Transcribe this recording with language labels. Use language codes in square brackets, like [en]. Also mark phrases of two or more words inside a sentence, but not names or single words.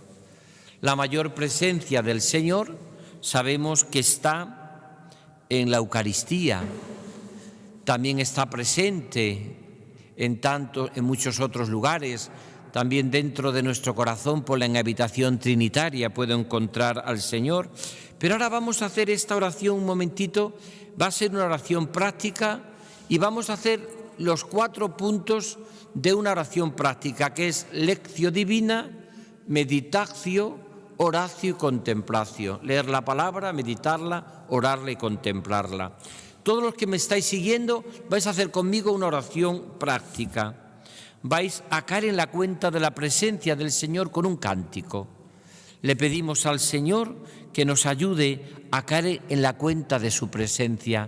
[es] La mayor presencia del Señor sabemos que está en la Eucaristía, también está presente en muchos otros lugares, también dentro de nuestro corazón por la habitación trinitaria puedo encontrar al Señor. Pero ahora vamos a hacer esta oración un momentito, va a ser una oración práctica y vamos a hacer los 4 puntos de una oración práctica, que es [la] lectio divina, meditatio, oratio [es] y contemplatio. Leer la palabra, meditarla, orarla y contemplarla. Todos los que me estáis siguiendo vais a hacer conmigo una oración práctica. Vais a caer en la cuenta de la presencia del Señor con un cántico. Le pedimos al Señor que nos ayude a caer en la cuenta de su presencia.